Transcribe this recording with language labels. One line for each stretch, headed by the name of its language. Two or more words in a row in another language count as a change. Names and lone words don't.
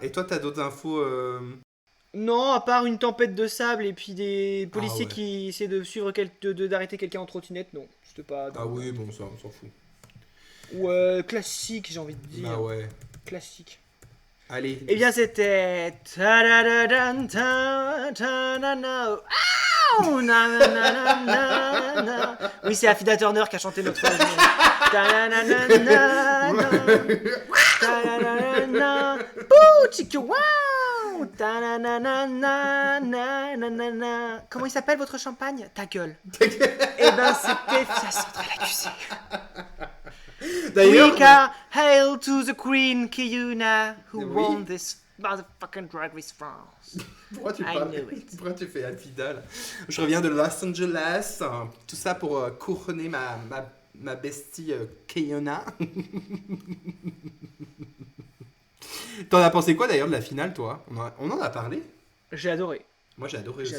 French: Et toi, t'as d'autres infos Non, à part une tempête de sable et puis des policiers ouais. qui essaient de suivre d'arrêter quelqu'un en trottinette, non. C'était pas. Ah oui, bon, ça, on s'en fout. Ou classique, j'ai envie de dire. Bah ouais. Classique. Allez. Eh bien, c'était. Ta-da-da-dan, ta-da-na-na. Ouah, na-na-na-na-na. Oui, c'est Affida Turner qui a chanté notre. Ta-na-na-na-na-na. Ta-na-na-na-na. Pouh, chicka, wow. Ta-na-na-na-na-na-na-na. Comment il s'appelle votre champagne? Ta gueule. Eh ben, c'était Fiasco à l'accusé. D'ailleurs,
English: Hail to the Queen Kiyuna who
French: Oui.
English: won this motherfucking Drag Race France.
French: pourquoi tu
English: I
French: parles
English: knew it.
French: Pourquoi tu fais Alfidal? Je reviens de Los Angeles, tout ça pour couronner ma bestie Kayona. T'en as pensé quoi d'ailleurs de la finale, toi? On en a parlé? J'ai adoré. Moi j'ai adoré aussi.